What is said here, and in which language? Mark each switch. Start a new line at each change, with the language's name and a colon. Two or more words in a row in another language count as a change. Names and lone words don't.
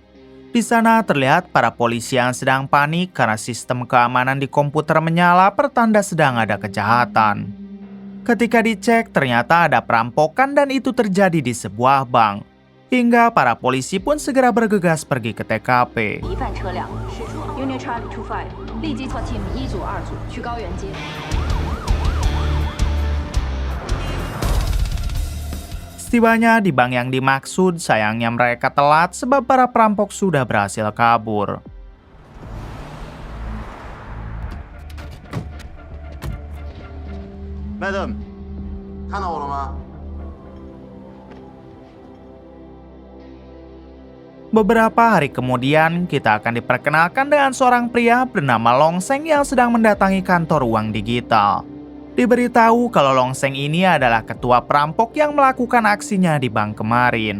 Indonesian: Di sana terlihat para polisi yang sedang panik karena sistem keamanan di komputer menyala pertanda sedang ada kejahatan. Ketika dicek, ternyata ada perampokan dan itu terjadi di sebuah bank. Hingga para polisi pun segera bergegas pergi ke TKP.
Chinese: 疑犯车辆驶出
English: Unit Charlie
Chinese: 25，立即错 Team 1组、2组去高原街。
Indonesian: Setibanya di bank yang dimaksud, sayangnya mereka telat sebab para perampok sudah berhasil kabur.
Chinese: Madam，看到我了吗？
Indonesian: Beberapa hari kemudian, kita akan diperkenalkan dengan seorang pria bernama Long Seng yang sedang mendatangi kantor uang digital. Diberitahu kalau Long Seng ini adalah ketua perampok yang melakukan aksinya di bank kemarin.